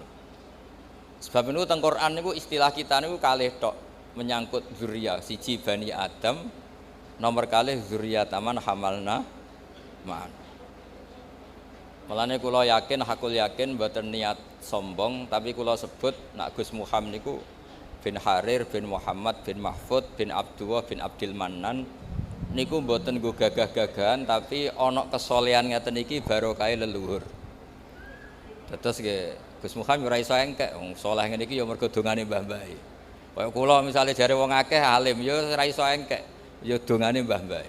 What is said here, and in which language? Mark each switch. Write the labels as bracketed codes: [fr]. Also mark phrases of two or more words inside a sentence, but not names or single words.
[jv] Sebab niku teng Quran niku istilah kita niku kalih tok menyangkut dzurriyyah. Siji Bani Adam, nomor kalih [ar] ذرية من حملنا معه. [jv] Mulane kula yakin, [ar] حق اليقين [jv] mboten niat sombong, tapi kula sebut nak Gus Muhammad niku bin Harir bin Muhammad bin Mahfud bin Abdullah bin Abdil Mannan niku mboten nggo gagah-gagahan, tapi ana kesolehan ngeten iki barokah leluhur. Terus nggih Gus Muhammad ora iso engkek, wong saleh ngene iki ya mergo dongane mbah-mbah. Kaya kula misale jare wong akeh alim ya ora iso engkek, ya dongane mbah-mbah.